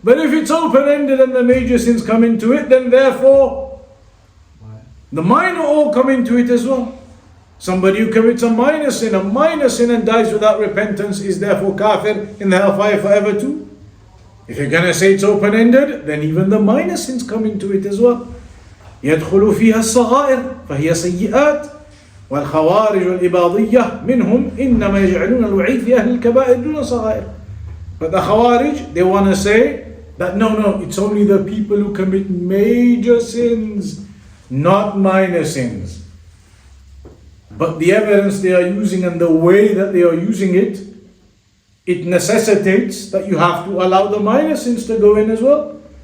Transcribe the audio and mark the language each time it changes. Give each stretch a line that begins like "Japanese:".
English: But if it's open-ended and the major sins come into it, then therefore the minor all come into it as well. Somebody who commits a minor sin and dies without repentance is therefore kafir in the hellfire forever too. If you're going to say it's open-ended, then even the minor sins come into it as well.
Arabic: يدخل فيها الصغائر فهي سيئات والخوارج والإباضية منهم إنما يجعلون الوعيد في أهل الكبائر دون صغائر.
English: But the Khawarij, they want to say that no, it's only the people who commit major sins, not minor sins. But the evidence they are using and the way that they are using it, it necessitates that you have to allow the minor sins to go in as well.